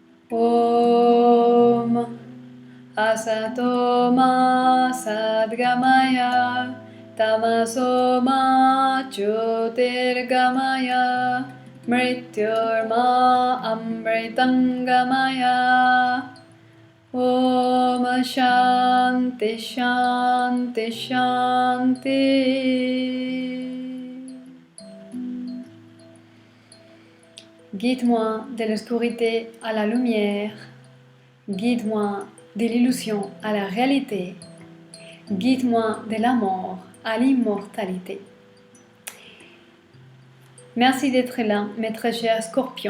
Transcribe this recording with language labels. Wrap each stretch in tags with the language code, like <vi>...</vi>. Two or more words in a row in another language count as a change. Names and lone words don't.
<sa>ॐ असतो मा सद्गमय तमसो मा ज्योतिर्गमय मृत्योर्मा अमृतंगमय ॐ शान्तिः शान्तिः शान्तिः.</sa> <fr>Guide-moi de l'obscurité à la lumière. Guide-moi de l'illusion à la réalité. Guide-moi de la mort à l'immortalité. Merci d'être là, mes très chers scorpions.</fr>